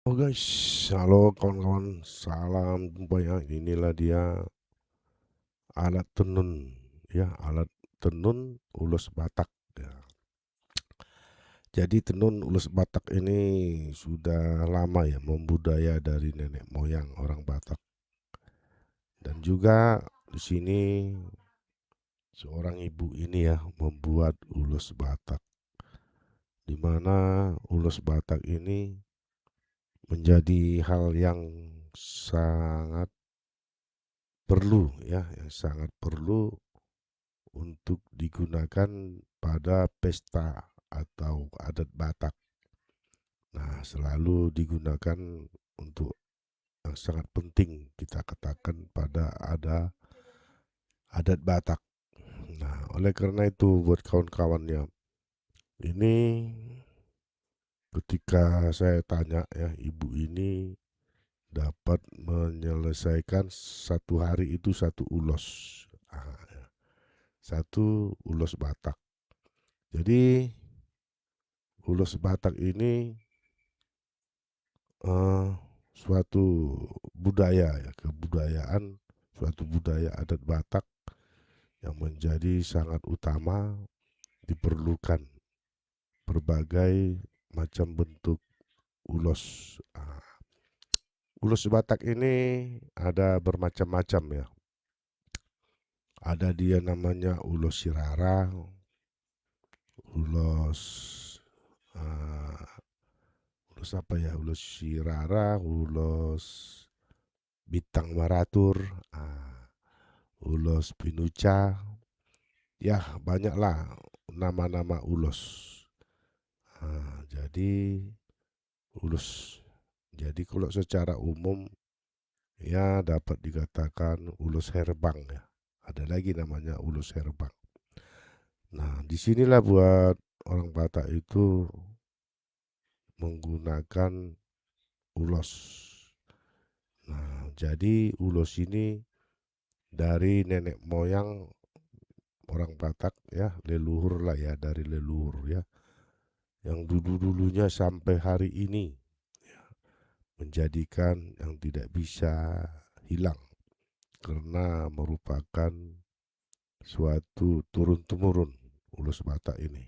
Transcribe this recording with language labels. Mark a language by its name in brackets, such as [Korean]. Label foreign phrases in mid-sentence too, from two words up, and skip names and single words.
[Indonesian] Oh guys, halo kawan-kawan, salam jumpa ya. Inilah dia alat tenun, ya alat tenun ulos Batak. Ya. Jadi tenun ulos Batak ini sudah lama ya membudaya dari nenek moyang orang Batak. Dan juga di sini seorang ibu ini ya membuat ulos Batak, di mana ulos Batak ini menjadi hal yang sangat perlu ya, yang sangat perlu untuk digunakan pada pesta atau adat Batak. Nah, selalu digunakan untuk yang sangat penting kita katakan pada ada adat Batak. Nah, oleh karena itu buat kawan-kawannya, ini ketika saya tanya ya, ibu ini dapat menyelesaikan satu hari itu satu ulos. Ah, satu ulos Batak. Jadi ulos Batak ini eh, suatu budaya ya, kebudayaan, suatu budaya adat Batak yang menjadi sangat utama, diperlukan berbagai macam bentuk ulos. Ulos Batak ini ada bermacam-macam ya. Ada dia namanya ulos Sirara, ulos ah, ulos apa ya? Ulos Sirara, ulos Bintang Maratur, ulos Pinuca, ya banyaklah nama-nama ulos. Jadi ulos. Jadi kalau secara umum ya dapat dikatakan ulos herbang ya. Ada lagi namanya ulos herbang. Nah, disinilah buat orang Batak itu menggunakan ulos. Nah, jadi ulos ini dari nenek moyang orang Batak ya, leluhur lah ya, dari leluhur ya, yang dulu-dulunya sampai hari ini ya, menjadikan yang tidak bisa hilang karena merupakan suatu turun-temurun ulos Batak ini.